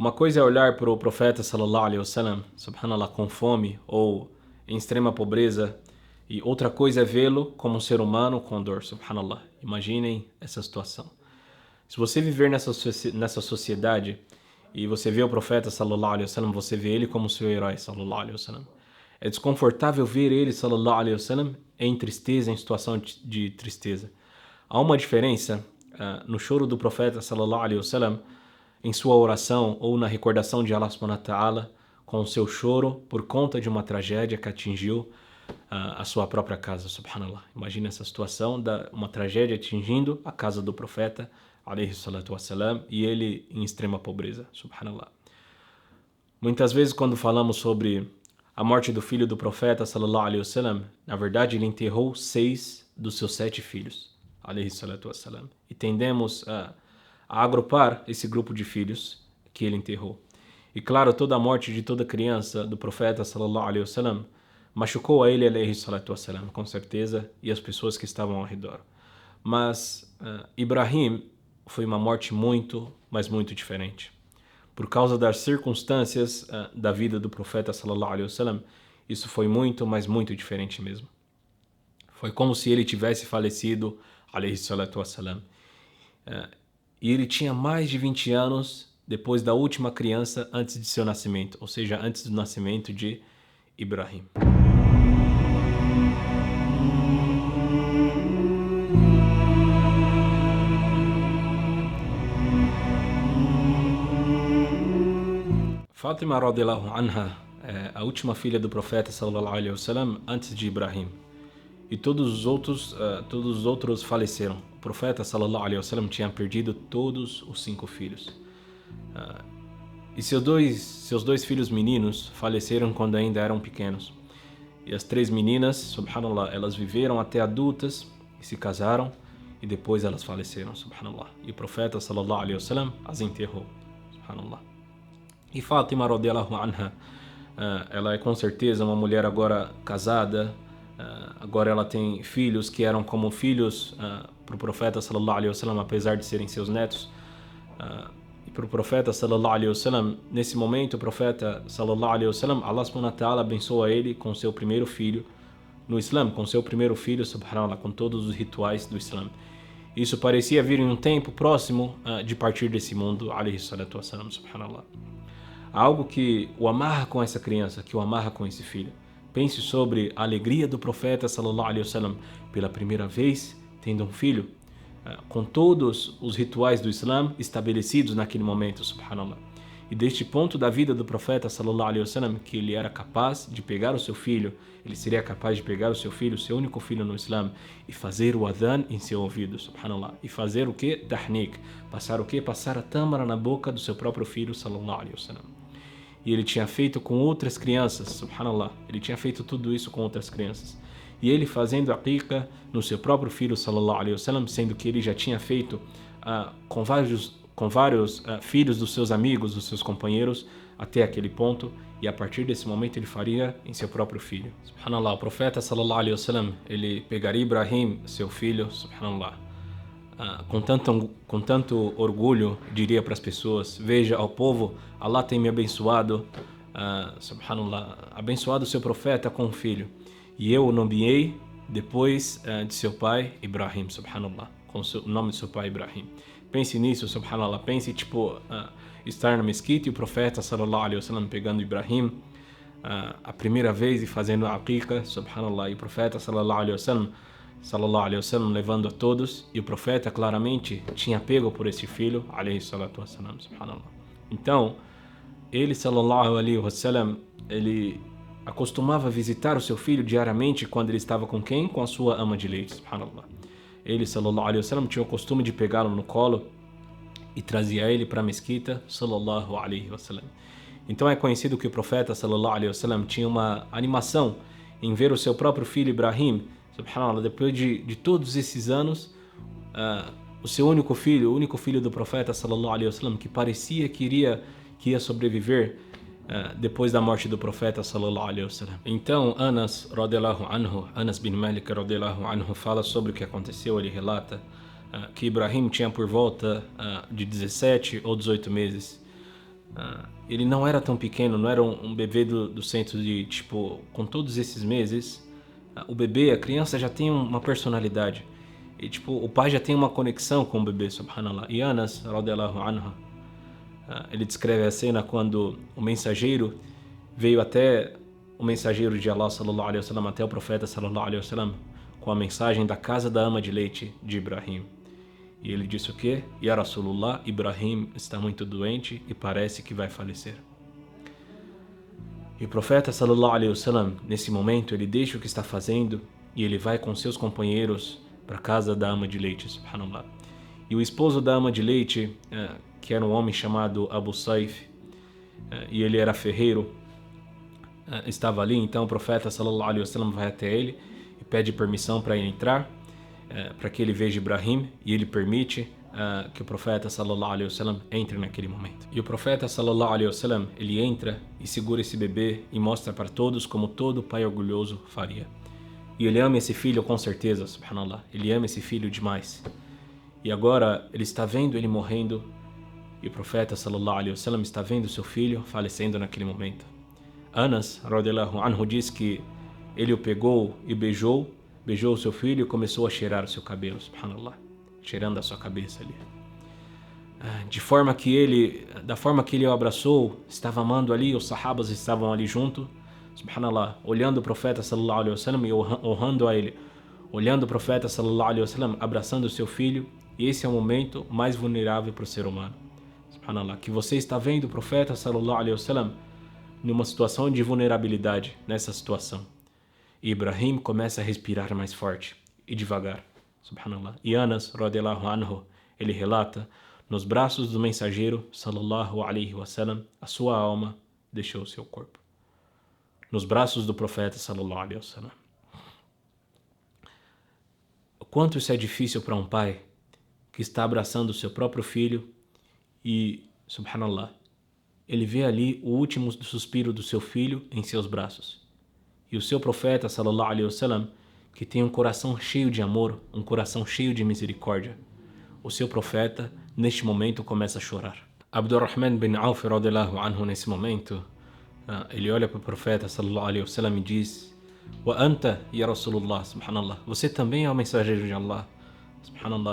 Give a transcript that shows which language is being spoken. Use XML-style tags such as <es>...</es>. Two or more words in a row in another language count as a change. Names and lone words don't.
<pt>Uma coisa é olhar para o profeta</pt> <ar>صلى الله عليه وسلم,</ar> <pt>subhanallah, com fome ou em extrema pobreza, e outra coisa é vê-lo como um ser humano com dor, subhanallah. Imaginem essa situação. Se você viver nessa sociedade e você vê o profeta</pt> <ar>صلى الله عليه وسلم,</ar> <pt>você vê ele como seu herói</pt> <ar>صلى الله عليه وسلم.</ar> <pt>É desconfortável ver ele</pt> <ar>صلى الله عليه وسلم</ar> <pt>em tristeza, em situação de tristeza. Há uma diferença no choro do profeta</pt> <ar>صلى الله عليه وسلم,</ar> <pt>em sua oração ou na recordação de</pt> <ar>الله سبحانه وتعالى,</ar> <pt>com o seu choro por conta de uma tragédia que atingiu a sua própria casa, subhanallah. Imagina essa situação, uma tragédia atingindo a casa do profeta,</pt> <ar>عليه الصلاة والسلام,</ar> <pt>e ele em extrema pobreza, subhanallah. Muitas vezes quando falamos sobre a morte do filho do profeta,</pt> <ar>صلى الله عليه وسلم,</ar> <pt>na verdade ele enterrou 6 dos seus 7 filhos,</pt> <ar>عليه الصلاة والسلام.</ar> <pt>E tendemos a agrupar esse grupo de filhos que ele enterrou. E claro, toda a morte de toda criança do profeta,</pt> <ar>صلى الله عليه وسلم,</ar> <pt>machucou a ele,</pt> <ar>عليه الصلاة والسلام,</ar> <pt>com certeza, e as pessoas que estavam ao redor. Mas Ibrahim foi uma morte muito, mas muito diferente. Por causa das circunstâncias da vida do profeta,</pt> <ar>صلى الله عليه وسلم,</ar> <pt>isso foi muito, mas muito diferente mesmo. Foi como se ele tivesse falecido,</pt> <ar>عليه الصلاة والسلام.</ar> <pt>E ele tinha mais de 20 anos depois da última criança antes de seu nascimento, ou seja, antes do nascimento de Ibrahim. Fátima</pt> <ar>رضي الله عنها</ar> <pt>é a última filha do profeta</pt> <ar>صلى الله عليه وسلم</ar> <pt>antes de Ibrahim. E todos os outros faleceram. O profeta</pt> <ar>صلى الله عليه وسلم</ar> <pt>tinha perdido todos os 5 filhos. E seus dois filhos meninos faleceram quando ainda eram pequenos. E as 3 meninas, subhanallah, elas viveram até adultas e se casaram e depois elas faleceram, subhanallah. E o profeta</pt> <ar>صلى الله عليه وسلم</ar> <pt>as enterrou, subhanallah. E Fátima</pt> <ar>رضي الله عنها,</ar> <pt>ela é com certeza uma mulher agora casada. Agora ela tem filhos que eram como filhos para o profeta</pt> <ar>صلى الله عليه وسلم,</ar> <pt>apesar de serem seus netos. E para o profeta</pt> <ar>صلى الله عليه وسلم,</ar> <pt>nesse momento o profeta</pt> <ar>صلى الله عليه وسلم, الله سبحانه وتعالى</ar> <pt>abençoa ele com seu primeiro filho no Islã, com seu primeiro filho, subhanallah, com todos os rituais do Islã. Isso parecia vir em um tempo próximo de partir desse mundo,</pt> <ar>عليه الصلاة والسلام سبحان الله.</ar> <pt>Algo que o amarra com essa criança, que o amarra com esse filho. Pense sobre a alegria do profeta</pt> <ar>صلى الله عليه وسلم</ar> <pt>pela primeira vez tendo um filho, com todos os rituais do Islã estabelecidos naquele momento, subhanallah. E deste ponto da vida do profeta</pt> <ar>صلى الله عليه وسلم,</ar> <pt>que ele era capaz de pegar o seu filho, ele seria capaz de pegar o seu filho, seu único filho no Islã, e fazer o adhan em seu ouvido, subhanallah. E fazer o que? Tahnik. Passar o que? Passar a tâmara na boca do seu próprio filho,</pt> <ar>صلى الله عليه وسلم.</ar> <pt>E ele tinha feito com outras crianças, subhanallah. Ele tinha feito tudo isso com outras crianças. E ele fazendo a aqiqa no seu próprio filho,</pt> <ar>صلى الله عليه وسلم,</ar> <pt>sendo que ele já tinha feito com vários filhos dos seus amigos, dos seus companheiros, até aquele ponto. E a partir desse momento ele faria em seu próprio filho. Subhanallah, o profeta,</pt> <ar>صلى الله عليه وسلم,</ar> <pt>ele pegaria Ibrahim, seu filho, subhanallah, com tanto orgulho, diria para as pessoas: veja, ao povo, Allah tem me abençoado, subhanallah, abençoado o seu profeta com um filho, e eu o nomeei depois de seu pai Ibrahim, subhanallah, com o nome de seu pai Ibrahim. Pense nisso, subhanallah, pense estar na mesquita e o profeta</pt> <ar>صلى الله عليه وسلم</ar> <pt>pegando Ibrahim a primeira vez e fazendo a aqiqa, subhanallah, e o profeta</pt> <ar>صلى الله عليه وسلم</ar> <pt>levando a todos, e o profeta claramente tinha apego por esse filho,</pt> <ar>عليه الصلاة والسلام سبحان الله.</ar> <pt>Então, ele</pt> <ar>صلى الله عليه وسلم,</ar> <pt>ele acostumava visitar o seu filho diariamente quando ele estava com quem? Com a sua ama de leite, subhanallah. Ele</pt> <ar>صلى الله عليه وسلم</ar> <pt>tinha o costume de pegá-lo no colo e trazia ele para a mesquita,</pt> <ar>صلى الله عليه وسلم.</ar> <pt>Então é conhecido que o profeta</pt> <ar>صلى الله عليه وسلم</ar> <pt>tinha uma animação em ver o seu próprio filho Ibrahim, subhanallah, depois de todos esses anos, o seu único filho, o único filho do profeta</pt> <ar>صلى الله عليه وسلم,</ar> <pt>que parecia que ia sobreviver depois da morte do profeta</pt> <ar>صلى الله عليه وسلم.</ar> <pt>Então Anas</pt> <ar>رضي الله عنه,</ar> <pt>Anas bin Malik</pt> <ar>رضي الله عنه,</ar> <pt>fala sobre o que aconteceu. Ele relata que Ibrahim tinha por volta de 17 ou 18 meses Ele não era tão pequeno, não era um bebê do centro de, tipo, com todos esses meses, o bebê, a criança já tem uma personalidade. E, tipo, o pai já tem uma conexão com o bebê, subhanallah. E Anas,</pt> <ar>رضي الله عنها,</ar> <pt>ele descreve a cena quando o mensageiro veio até o mensageiro de Allah,</pt> <ar>صلى الله عليه وسلم,</ar> <pt>até o profeta,</pt> <ar>صلى الله عليه وسلم,</ar> <pt>com a mensagem da casa da ama de leite de Ibrahim. E ele disse o quê?</pt> <ar>يا رسول الله,</ar> <pt>Ibrahim está muito doente e parece que vai falecer. E o profeta,</pt> <ar>صلى الله عليه وسلم,</ar> <pt>nesse momento, ele deixa o que está fazendo e ele vai com seus companheiros para a casa da ama de leite, subhanallah. E o esposo da ama de leite, que era um homem chamado Abu Saif, e ele era ferreiro, estava ali. Então o profeta,</pt> <ar>صلى الله عليه وسلم,</ar> <pt>vai até ele e pede permissão para ele entrar, para que ele veja Ibrahim, e ele permite que o profeta,</pt> <ar>صلى الله عليه وسلم,</ar> <pt>entre naquele momento. E o profeta,</pt> <ar>صلى الله عليه وسلم,</ar> <pt>ele entra e segura esse bebê e mostra para todos como todo pai orgulhoso faria. E ele ama esse filho com certeza, subhanallah. Ele ama esse filho demais. E agora ele está vendo ele morrendo, e o profeta,</pt> <ar>صلى الله عليه وسلم,</ar> <pt>está vendo seu filho falecendo naquele momento. Anas,</pt> <ar>رضي الله عنه,</ar> <pt>diz que ele o pegou e beijou o seu filho e começou a cheirar o seu cabelo, subhanallah, cheirando a sua cabeça ali. Da forma que ele o abraçou, estava amando ali, os sahabas estavam ali junto, subhanallah, olhando o profeta,</pt> <ar>صلى الله عليه وسلم,</ar> <pt>e honrando a ele, olhando o profeta,</pt> <ar>صلى الله عليه وسلم,</ar> <pt>abraçando o seu filho. E esse é o momento mais vulnerável para o ser humano, subhanallah, que você está vendo o profeta,</pt> <ar>صلى الله عليه وسلم,</ar> <pt>numa situação de vulnerabilidade, nessa situação. E Ibrahim começa a respirar mais forte e devagar, subhanallah. E Anas,</pt> <ar>رضي الله عنه,</ar> <pt>ele relata, nos braços do mensageiro,</pt> <ar>صلى الله عليه وسلم,</ar> <pt>a sua alma deixou o seu corpo. Nos braços do profeta,</pt> <ar>صلى الله عليه وسلم.</ar> <pt>O quanto isso é difícil para um pai que está abraçando o seu próprio filho e, subhanallah, ele vê ali o último suspiro do seu filho em seus braços. E o seu profeta,</pt> <ar>صلى الله عليه وسلم,</ar> <pt>que tem um coração cheio de amor, um coração cheio de misericórdia, o seu profeta, neste momento, começa a chorar. Abdurrahman bin Auf,</pt> <ar>رضي الله عنه,</ar> <pt>nesse momento, ele olha para o profeta,</pt> <ar>صلى الله عليه وسلم,</ar> <pt>e diz:</pt> <ar>وأنت يا رسول الله سبحان الله,</ar> <pt>você também é o mensageiro de Allah, subhanallah.</pt>